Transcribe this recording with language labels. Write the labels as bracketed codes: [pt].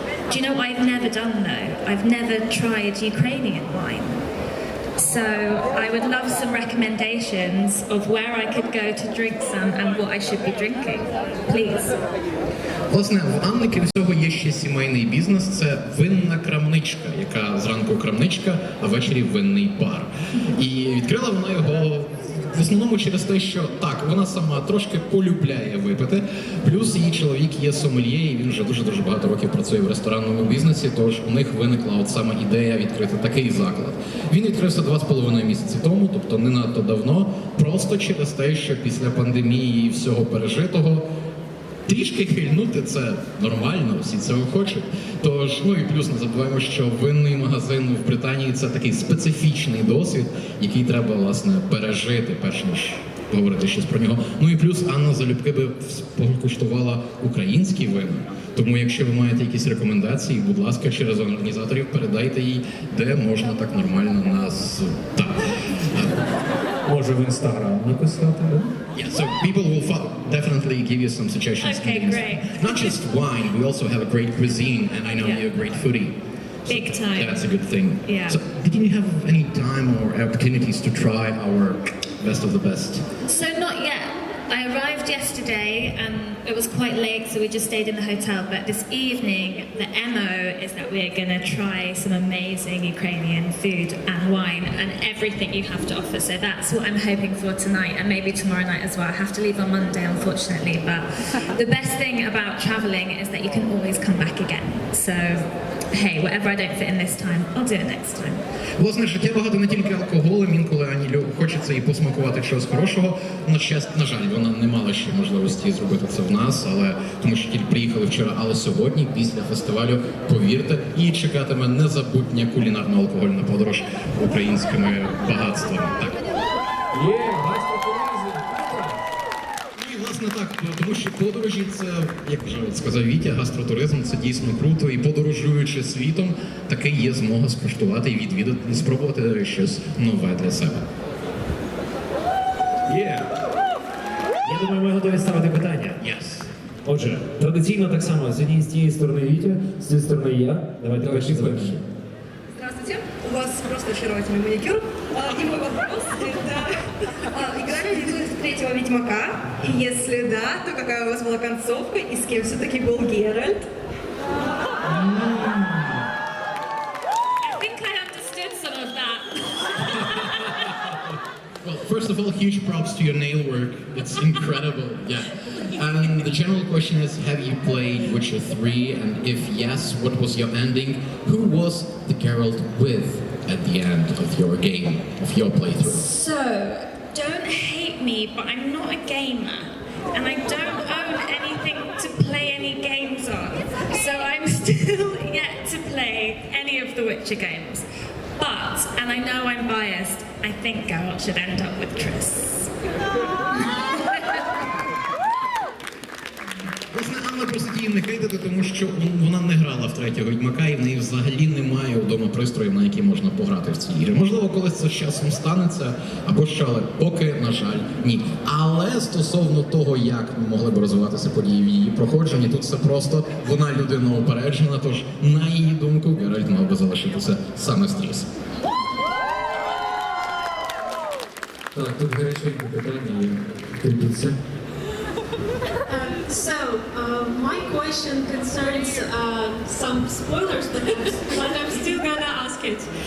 [en] Do you know what I've never done though? I've never tried Ukrainian wine. So I would love some recommendations of where I could go to drink some and what I should be drinking, please. [uk] Власне, в Анни, крім цього, є ще сімейний бізнес. Це винна крамничка, яка зранку крамничка, а ввечері винний бар. І відкрила вона його в основному через те, що так, вона сама трошки полюбляє випити, плюс її чоловік є сомельє, і він вже дуже-дуже багато років працює в ресторанному бізнесі, тож у них виникла от саме ідея відкрити такий заклад. Він відкрився 2,5 місяці тому, тобто не надто давно, просто через те, що після пандемії і всього пережитого трішки хильнути – це нормально, всі цього хочуть. Тож, ну і плюс не забуваємо, що винний магазин в Британії – це такий специфічний досвід, який треба, власне, пережити, перш ніж говорити щось про нього. Ну і плюс Анна залюбки би покуштувала українські вина. Тому якщо ви маєте якісь рекомендації, будь ласка, через організаторів передайте їй, де можна так нормально нас... Так. Може в Інстаграм написати, да? [en] Yeah, so people will definitely give you some suggestions. Okay, great. Not just wine, we also have a great cuisine, and I know Yeah. you're a great foodie. Big time. That's a good thing. Yeah. So, did you have any time or opportunities to try our best of the best? So not yet. I arrived yesterday and it was quite late, so we just stayed in the hotel. But this evening, the MO is that we're going to try some amazing Ukrainian food and wine and everything you have to offer. So that's what I'm hoping for tonight and maybe tomorrow night as well. I have to leave on Monday, unfortunately. But the best thing about traveling is that you can always come back again. So, hey, whatever I don't fit in this time, I'll do it next time. [uk] Власне, життя багато не тільки алкоголем, інколи Ані хочеться і посмакувати чогось хорошого. На жаль, вона не мала ще можливості зробити це в нас, але тому що тільки приїхали вчора, але сьогодні, після фестивалю, повірте, її чекатиме незабутня кулінарно-алкогольна подорож українськими багатствами. Так. Є, гастротуризм. І, власне, так, тому що подорожі – це, як вже сказав Вітя, гастротуризм – це дійсно круто. І подорожуючи світом, таки є змога скуштувати і відвідати, і спробувати щось нове для себе. Є. Я думаю, ми готові ставити питання. [en] Yes. [uk] Отже, традиційно так само, з цієї сторони Вітя, з цієї сторони я. Давайте перші запитання. [ru] Здравствуйте, у вас просто очаровательный маникюр. И мой вопрос – это играли ли вы в третьего Ведьмака? И если да, то какая у вас была концовка и с кем все-таки был Геральт? [en] I think I understood some of that. Well, first of all, huge props to your nail work. It's incredible, yeah. And the general question is, have you played Witcher 3? And if yes, what was your ending? Who was the Geralt with at the end of your game, of your playthrough? So, don't hate me, but I'm not a gamer. And I don't own anything to play any games on. So I'm still yet to play any of the Witcher games. But, and I know I'm biased, I think Geralt should end up with Triss. [uk] Власне, Анна просить її не хейтити, тому що вона не грала в третього Відьмака, і в неї взагалі немає вдома пристроїв, на які можна пограти в ці ігри. Можливо, колись це з часом станеться, або що, але поки, на жаль, ні. Але стосовно того, як могли б розвиватися події в її проходженні, тут все просто, вона людина упереджена, тож, на її думку, Геральт мав би залишитися саме з Тріс. Так, тут гаряченьке питання є. Кріпіться. [en] So, my question concerns some spoilers, but I'm still gonna ask it.